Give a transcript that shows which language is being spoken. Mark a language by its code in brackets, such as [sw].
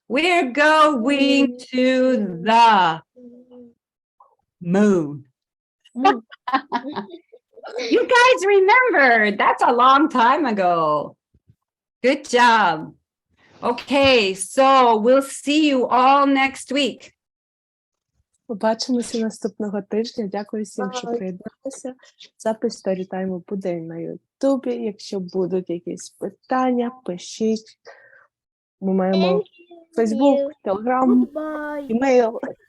[en] We're going to the moon. You guys remembered. That's a long time ago. Good job. Okay, so we'll see you all next week. [uk] Побачимося наступного тижня. Дякую всім, що приєдналися. Запис Storytime буде на Ютубі. Якщо будуть якісь питання, пишіть. Ми маємо Facebook, Telegram, email.